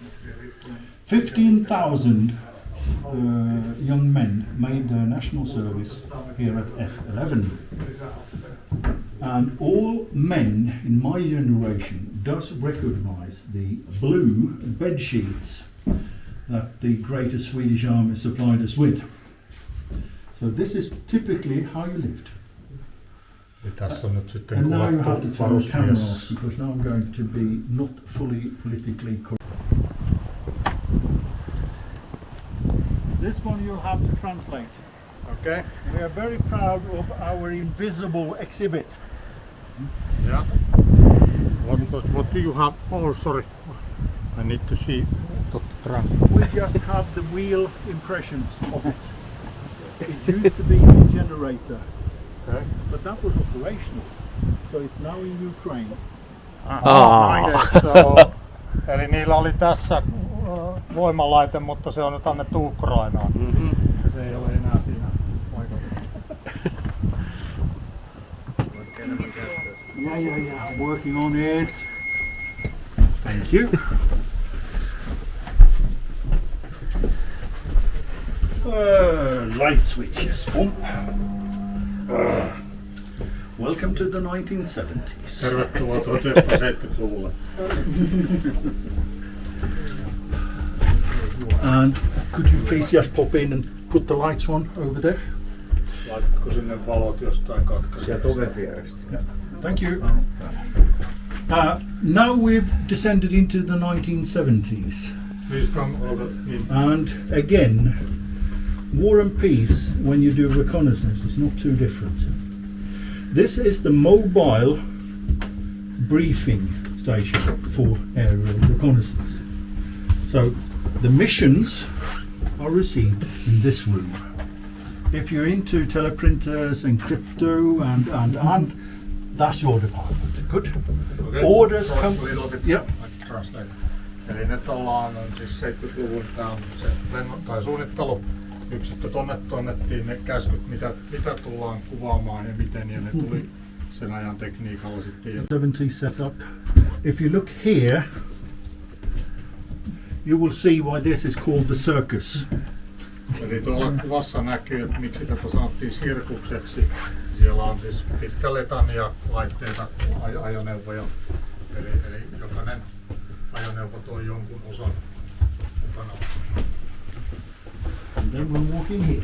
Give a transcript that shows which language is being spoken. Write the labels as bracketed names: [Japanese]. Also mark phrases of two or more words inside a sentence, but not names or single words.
[English] 15,000 young men made their national service here at F11. And all men in my generation does recognize the blue bed sheets that the greater Swedish army supplied us with. So this is typically how you lived. [Finnish] Tässä on nyt sitten [English] And now you have to turn the camera off [Finnish] varusmies. [English] because now I'm going to be not fully politically correct. This one you'll have to translate. Okay. We are very proud of our invisible exhibit. Yeah. What do you have? Oh, sorry. I need to see the translate. We just have the wheel impressions of it. It used to be a generator, Okay. but that was operational. So it's now in Ukraine. So, [Finnish] eli niillä oli tässä voimalaite, mutta se on nyt annettu Ukrainaan. Ja se ei ole enää siinä paikalla. [English] Yeah, working on it. Thank you. Light switches. Welcome to the 1970s. [Finnish] Tervetuloa 1970-luvulle. [English] And could you please just pop in and put the lights on over there? [Finnish] Laitatko sinne valot jostain katkaisesta? Sieltä oven vierestä. [English] Yeah. Thank you. Now we've descended into the 1970s. Please come over in. And again, war and peace, when you do reconnaissance, is not too different. This is the mobile briefing station for aerial reconnaissance. So The missions are received in this room. If you're into teleprinters and crypto and that's your department. Good. Okay, Orders so come. a little bit, Yep. I translate. [Finnish] Eli nyt ollaan siis 70-luvun se suunnittelu. Yksikkö tuonnettiin ne käskyt, mitä tullaan kuvaamaan ja miten, ja ne tuli sen ajan tekniikalla sitten. [English] 70 setup. If you look here, you will see why this is called the circus. [Finnish] Eli tuolla kuvassa näkyy, että miksi tätä sanottiin sirkukseksi. Siellä on siis pitkäletania laitteita, ajoneuvoja. Eli jokainen ajoneuvo tuo jonkun osan mukana. [English] And then we're walking here.